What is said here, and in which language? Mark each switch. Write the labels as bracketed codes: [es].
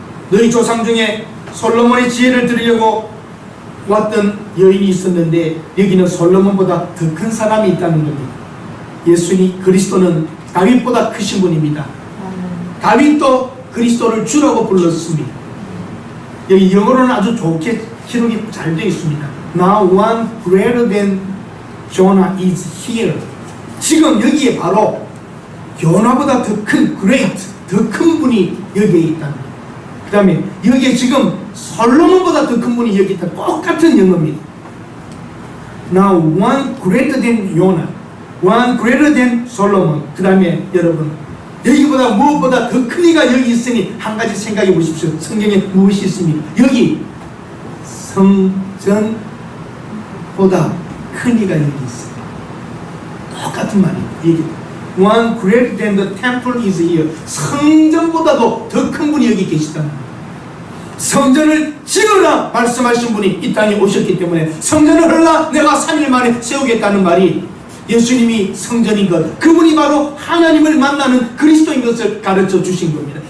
[ko] 너희 조상 중에 솔로몬의 지혜를 들으려고 왔던 여인이 있었는데 여기는 솔로몬보다 더 큰 사람이 있다는 겁니다. 예수님 그리스도는 다윗보다 크신 분입니다. 다윗도 그리스도를 주라고 불렀습니다. 여기 영어로는 아주 좋게 기록이 잘 되어 있습니다. [en] Now one greater than Jonah is here. [ko] 지금 여기에 바로 요나보다 더 큰 great, 더 큰 분이 여기에 있답니다. 그 다음에 여기에 지금 솔로몬보다 더 큰 분이 여기 있다. 똑같은 영어입니다. [en] Now one greater than Jonah, one greater than Solomon. [ko] 그 다음에 여러분, 여기보다 무엇보다 더 큰 이가 여기 있으니 한 가지 생각해 보십시오. 성경에 무엇이 있습니까? 여기 성전보다 큰 이가 여기 있어요. 똑같은 말이에요. [en] 여기 One greater than the temple is here. [ko] 성전보다도 더 큰 분이 여기 계시다는 거예요. 성전을 지으라 말씀하신 분이 이 땅에 오셨기 때문에 성전을 헐라 내가 3일 만에 세우겠다는 말이 예수님이 성전인 것, 그분이 바로 하나님을 만나는 그리스도인 것을 가르쳐 주신 겁니다.